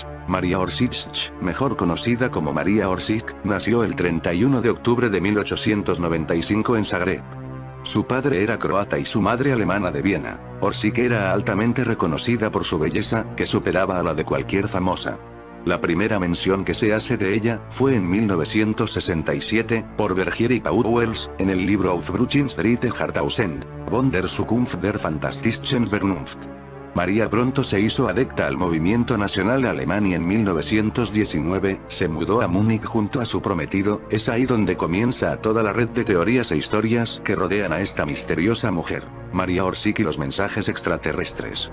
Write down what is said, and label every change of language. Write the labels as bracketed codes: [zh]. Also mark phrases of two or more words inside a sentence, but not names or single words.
[es] Maria Orsic, mejor conocida como Maria Orsic, nació el 31 de octubre de 1895 en Zagreb. Su padre era croata y su madre alemana de Viena. Orsic era altamente reconocida por su belleza, que superaba a la de cualquier famosa. La primera mención que se hace de ella fue en 1967, por Bergier y Pauwels, en el libro Aufbrüchen dritte Jahrtausend, von der Zukunft der fantastischen Vernunft. María pronto se hizo adepta al movimiento nacional alemán y en 1919, se mudó a Múnich junto a su prometido. Es ahí donde comienza toda la red de teorías e historias que rodean a esta misteriosa mujer, Maria Orsic y los mensajes extraterrestres.